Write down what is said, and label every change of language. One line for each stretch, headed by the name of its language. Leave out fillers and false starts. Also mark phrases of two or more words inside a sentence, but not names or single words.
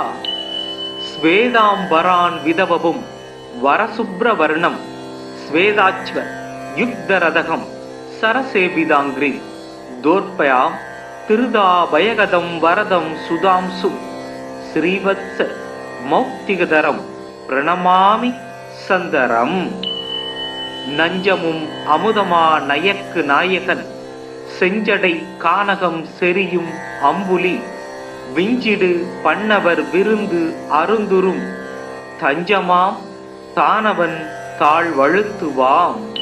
Sanskrit: स्वेदाम्बरान् विधवपुं वरशुभ्रवर्णं स्वेदाच्व युग्धरथं सरसेविताङ्घ्रिं दोर्पयां तिरुदाभयगदं वरदं सुधांसु श्रीवत्स मौक्तिकधरं प्रणमामि सन्दरम्।
Tamil: நஞ்சமும் அமுதமா நயக்கு நாயகன் செஞ்சடை கானகம் செரியும் அம்புலி விஞ்சிடு பண்ணவர் விருந்து அருந்துரும் தஞ்சமாம் தானவன் தாழ்வழுத்துவாம்.